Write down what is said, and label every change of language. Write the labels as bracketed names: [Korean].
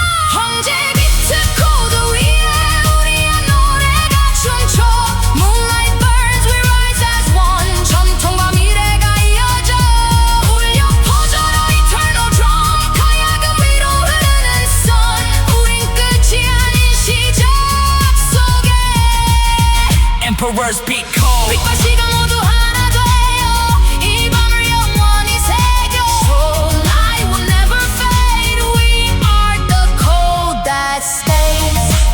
[Korean] 황제 비트 코드 위에 우리의 노래가 춤춰. [English] Moonlight burns, we rise as one. [Korean] 전통과 미래가 이어져 울려 퍼져라 [English] eternal drum. [Korean] 가야금 위로 흐르는 sun. 우린 끝이 아닌 시작 속에. [English] Emperor's beat code. [Korean] 빛과 시간 모두 하나 되어 이 밤을 영원히 새겨. [English] So light will never fade. We are the code that stays.